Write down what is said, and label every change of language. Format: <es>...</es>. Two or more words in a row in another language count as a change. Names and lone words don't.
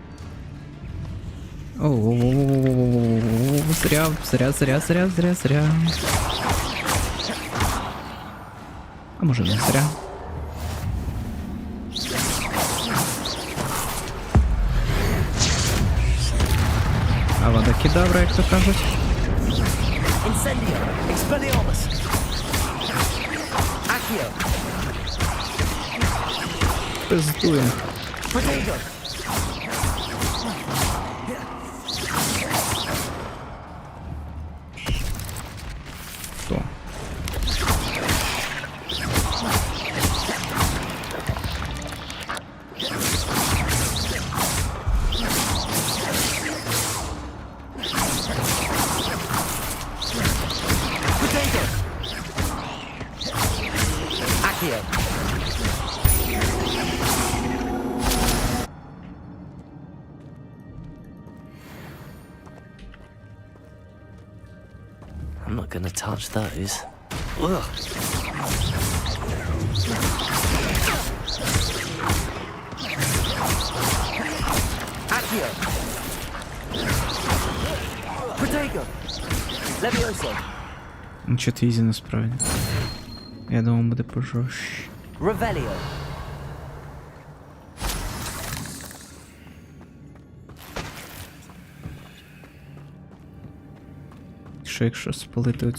<uk>Зря. А може не зря.</uk> <la>Avada kedavra,</la> <uk>як то кажуть.</uk> <la>Incendio! Expelliarmus!</la> <uk>Accio! Пиздуємо. Protego! Хто? Protego! Accio!</uk> <en>I'm not gonna touch those. Ugh.</en> <uk>Accio!</uk> <la>Protego! Levioso!</la> <uk>Нічого ти ізі насправді. Я думав, буде пожорстче. Revelio! Що якщо спалити оцю</uk>